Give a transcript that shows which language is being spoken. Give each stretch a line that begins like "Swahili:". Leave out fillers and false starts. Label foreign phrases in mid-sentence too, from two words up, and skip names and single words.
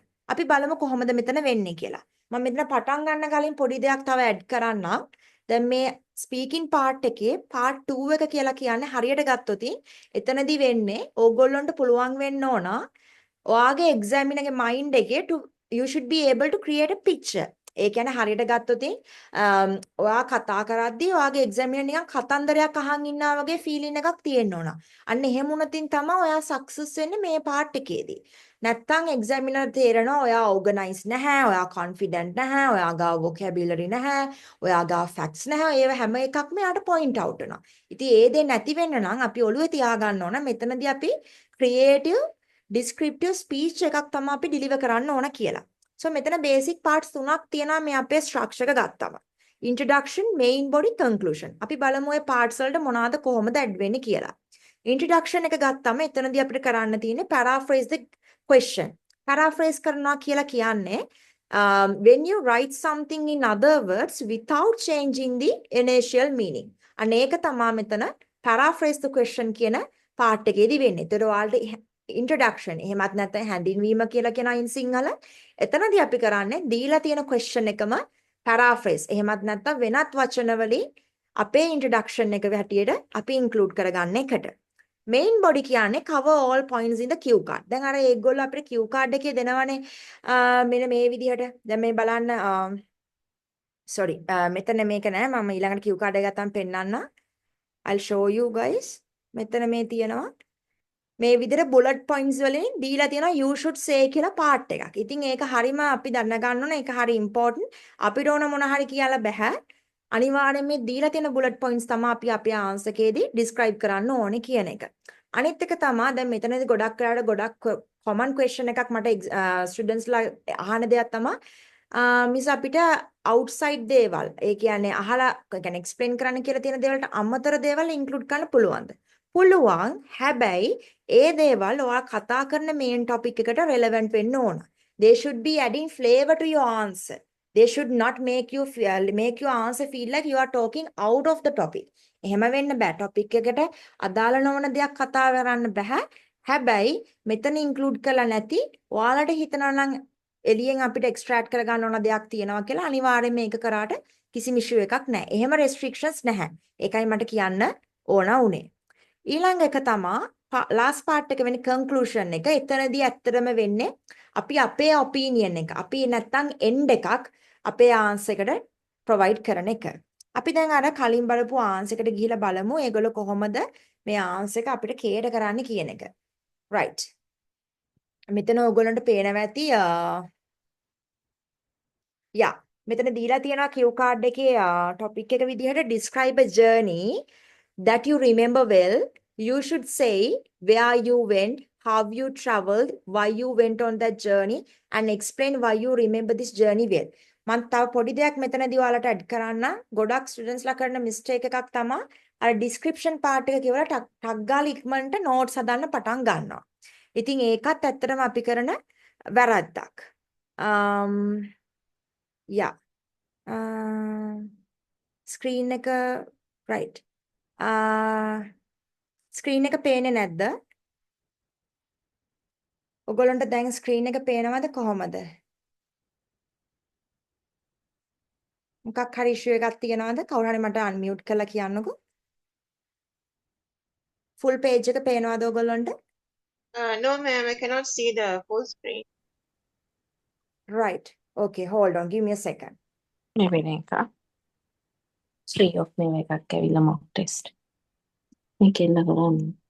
Sinhala: අපි බලමු කොහොමද මෙතන වෙන්නේ කියලා. මම මෙතන පටන් ගන්න කලින් පොඩි දෙයක් තව ඇඩ් කරන්නම්. දැන් මේ
English: speaking part
Sinhala: එකේ පාර්ට් 2 එක කියලා කියන්නේ හරියට ගත්තොත් එතනදී වෙන්නේ ඕගොල්ලන්ට පුළුවන් වෙන්න ඕන ඔයාගේ එක්සැමිනර්ගේ මයින්ඩ් එකේ
English: you should be able to create a picture.
Sinhala: ඒ කියන්නේ හරියට ගත්තොත් ඔයා කතා කරද්දී ඔයාගේ එක්සැමිනර් නිකන් කතන්දරයක් අහන් ඉන්නා වගේ ෆීලින් එකක් තියෙන්න ඕන. අන්න එහෙම වුණොතින් තමයි ඔයා සක්සස් වෙන්නේ මේ පාර්ට් එකේදී. නැත්තම් එක්සැමිනර් තේරෙනවා ඔයා ඕගනයිස් නැහැ, ඔයා කොන්ෆිඩන්ට් නැහැ, ඔයා ගාව වොකැබියුලරි නැහැ, ඔයා ගාව ෆැක්ට්ස් නැහැ. ඒව හැම එකක්ම යාට
English: point out
Sinhala: වෙනවා. ඉතින් ඒ දේ නැති වෙන්න නම් අපි ඔළුවේ තියාගන්න ඕන මෙතනදී අපි
English: creative descriptive speech
Sinhala: එකක් තමයි අපි ඩිලිවර් කරන්න ඕන කියලා. So මෙතන
English: basic parts
Sinhala: තුනක් තියෙනවා මේ අපේ structure එක ගත්තම.
English: Introduction, main body, conclusion.
Sinhala: අපි බලමු මේ parts වලට මොනවාද කොහොමද add වෙන්නේ කියලා. Introduction එක ගත්තම එතනදී අපිට කරන්න තියෙන්නේ
English: paraphrase the question. Paraphrase
Sinhala: කරනවා කියලා කියන්නේ
English: when you write something in other words without changing the initial meaning.
Sinhala: අනේක තමා මෙතන
English: paraphrase the question
Sinhala: කියන part එකේදී වෙන්නේ. ඒතර ඔයාලට introduction එහෙමත් නැත්නම් හැඳින්වීම කියලා කියන අයින් සිංහල. එතනදී අපි කරන්නේ දීලා තියෙන question එකම paraphrase. එහෙමත් නැත්නම් වෙනත් වචන වලින් අපේ introduction එක හැටියට අපි include කරගන්න එකට.
English: main body කියන්නේ cover all points in the cue card.
Sinhala: දැන් අර ඒගොල්ලෝ අපිට
English: cue card
Sinhala: එකේ දෙනවනේ මෙන්න මේ විදිහට. දැන් මේ බලන්න sorry මෙතන මේක නෑ මම ඊළඟට
English: cue card
Sinhala: එක ගත්තම පෙන්නන්න.
English: I'll show you guys.
Sinhala: මෙතන මේ තියෙනවා මේ විදිහට
English: bullet points
Sinhala: වලින් දීලා තියෙනවා
English: you should say
Sinhala: කියලා part එකක්. ඉතින් ඒක හරිම අපි දැන ගන්න ඕන ඒක හරි important. අපිට ඕන මොන හරි කියලා බෑ. අනිවාර්යෙන් මේ දීලා තියෙන
English: bullet points
Sinhala: තමයි අපි අපේ answer එකේදී describe කරන්න ඕනේ කියන එක. අනිත් එක තමයි දැන් මෙතනදී ගොඩක් වෙලාවට ගොඩක්
English: common question
Sinhala: එකක් මට students ලා අහන දෙයක් තමයි මිස් අපිට outside දේවල් ඒ කියන්නේ අහලා කියන්නේ explain කරන්න කියලා තියෙන දේවල්ට අමතර දේවල් include කරන්න පුළුවන්ද? පුළුවන්. හැබැයි ඒ දේවල් ඔයා කතා කරන
English: main topic
Sinhala: එකට relevant වෙන්න ඕන.
English: They should be adding flavor to your answer. They should not make your answer feel like you are talking out of the topic.
Sinhala: එහෙම වෙන්න බෑ. topic එකට අදාළ නොවන දෙයක් කතා කරන්න බෑ. හැබැයි මෙතන include කරලා නැති ඔයාලට හිතනවා නම් එළියෙන් අපිට extract කරගන්න ඕන දෙයක් තියෙනවා කියලා අනිවාර්යයෙන් මේක කරාට කිසිම issue එකක් නැහැ. එහෙම restrictions නැහැ. ඒකයි මට කියන්න ඕන උනේ. ඊළඟ එක තමයි
English: last part
Sinhala: එක වෙන්නේ conclusion එක. එතනදී ඇත්තටම වෙන්නේ අපි අපේ opinion එක. අපි නැත්තම් end එකක් අපේ answer එකට provide කරන එක. අපි දැන් අර කලින් බලපු answer එකට ගිහිලා බලමු ඒගොල්ලෝ කොහොමද මේ answer එක අපිට cater කරන්න කියන එක. right. මෙතන ඕගොල්ලන්ට පේනවා ඇති මෙතන දීලා තියෙනවා cue card එකේ topic එක විදිහට
English: describe a journey that you remember well. You should say where you went, how you traveled, why you went on that journey and explain why you remember this journey well.
Sinhala: මම තව පොඩි දෙයක් මෙතනදී ඔයාලට ඇඩ් කරන්න. ගොඩක් ස්ටුඩන්ට්ස් ලා කරන මිස්ටේක් එකක් තමයි අර
English: description part
Sinhala: එක කියවලා ටක් ගාලා ඉක්මනට notes හදන්න පටන් ගන්නවා. ඉතින් ඒකත් ඇත්තටම අපි කරන වැරද්දක්. ස්ක්‍රීන් එක right. ස්ක්‍රීන් එක පේන්නේ නැද්ද? ඔයගොල්ලන්ට දැන් ස්ක්‍රීන් එක පේනවද කොහොමද? මොකක් හරි ඉෂුව එකක් තියෙනවද? කවුරු හරි මට අන්මියුට් කරලා කියන්නකෝ.
English: full page
Sinhala: එක පේනවද ඔයගොල්ලන්ට?
English: No, ma'am, I cannot see the full screen. Right. Okay, hold on. Give me a second.
Sinhala: මේ වෙන එක.
English: free of
Sinhala: මේ එකක් ඇවිල්ලා
English: mock test.
Sinhala: මේකෙන් කරන්නේ.